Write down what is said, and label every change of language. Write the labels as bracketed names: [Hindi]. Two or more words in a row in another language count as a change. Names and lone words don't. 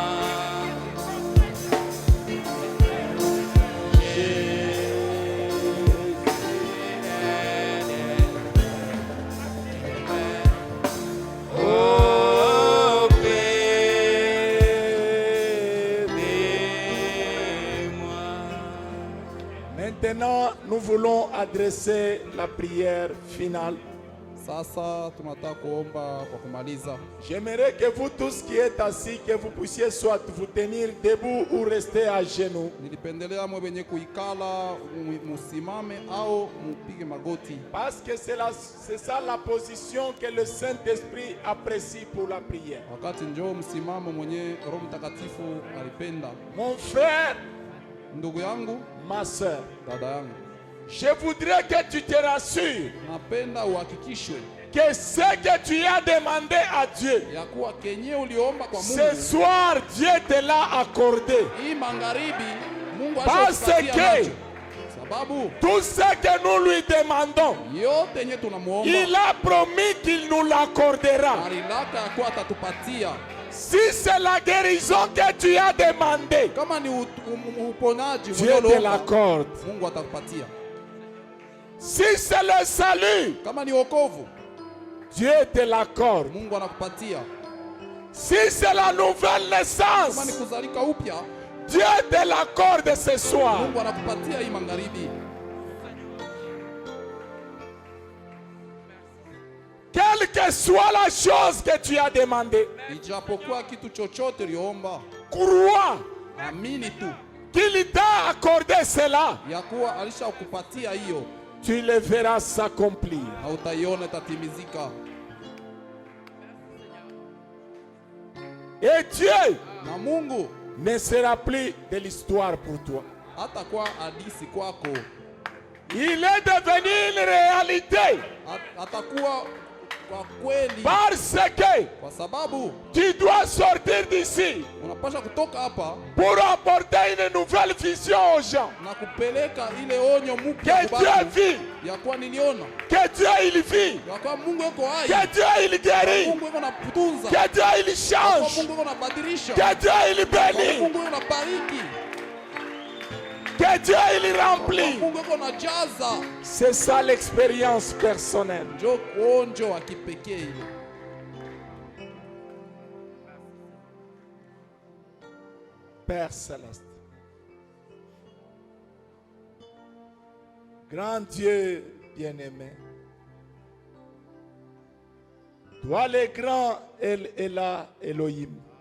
[French] Oh, aide-moi. Maintenant, nous voulons adresser la prière finale. [Swahili] Sasa tunataka kuomba kwa kumaliza. [French] J'aimerais que vous tous qui êtes assis, que vous puissiez soit vous tenir debout ou rester à genoux. [Swahili] Nilipendelea mwe wenye kuikala musimame au mupige magoti. [French] Parce que c'est ça la position que le Saint-Esprit apprécie pour la prière. [Swahili] Wakati njoo msimamo mwenye Roho Mtakatifu alipenda. [French] Mon frère, [Swahili] ndugu yangu, [French] ma sœur, [Swahili] dada yangu, [French] je voudrais que tu te rassures [Swahili] napenda uhakikishwe [French] que ce que tu as demandé à Dieu, [Swahili] ya kuwa kenye uliomba kwa Mungu, [French] ce soir Dieu te l'a accordé. [Swahili] Hii magharibi Mungu [French] Parce que [Swahili] sababu [French] tout ce que nous lui demandons, [Swahili] yote yenye tunamuomba, [French] il a promis qu'il nous l'accordera. [Swahili] alilaka ya kuwa atatupatia. [French] Si c'est la guérison que tu as demandé, [Swahili] Kama ni uponaji [French] Dieu te l'accorde. [Swahili] Mungu atakupatia. [French] Si c'est le salut, [Swahili] Kama ni wokovu, [French] Dieu te l'accorde. [Swahili] Mungu anakupatia. [French] Si c'est la nouvelle [Swahili] Kama ni [French] naissance, [Swahili] kuzalika upya, [French] Dieu te l'accorde ce soir. [Swahili] Mungu anakupatia hii magharibi. [French] Quelle que soit la chose que tu as demandé, [Swahili] Ijapokuwa kitu chochote uliomba, [French] crois [Swahili] amini tu [French] qu'il t'a accordé cela. [Swahili] ya kuwa alishakupatia hiyo, [French] Tu le verras s'accomplir. [Swahili] na utaiona itatimizika. [French] Et Dieu [Swahili] Na Mungu [French] ne sera plus de l'histoire pour toi. [Swahili] hata kwa hadisi kwako, [French] Il est devenu une réalité. [Swahili] atakuwa kwa kweli, [French] Parce que [Swahili] kwa sababu [French] tu dois sortir d'ici [Swahili] unapasha kutoka hapa [French] pour apporter une nouvelle vision aux gens. [Swahili] na kupeleka ile onyo mpya [French] Que [Swahili] kwa [French] Dieu [Swahili] watu, [French] vit, [Swahili] ya kuwa niliona [French] que Dieu il vit, [Swahili] ya kuwa Mungu yuko hai, [French] que Dieu il guérit, [Swahili] Mungu yuko natunza, [French] que Dieu il [Swahili] kwa [French] change, [Swahili] Mungu yuko nabadilisha, [French] que Dieu il [Swahili] kwa [French] bénit, [Swahili] Mungu yuko nabariki, [French] que Dieu il [Swahili] kwa [French] remplit. [Swahili] Mungu yuko najaza. [French] C'est ça l'expérience personnelle. [Swahili] Njo onjo wa kipekee ile. [French] Père céleste, grand Dieu bien-aimé, toi le grand Elohim,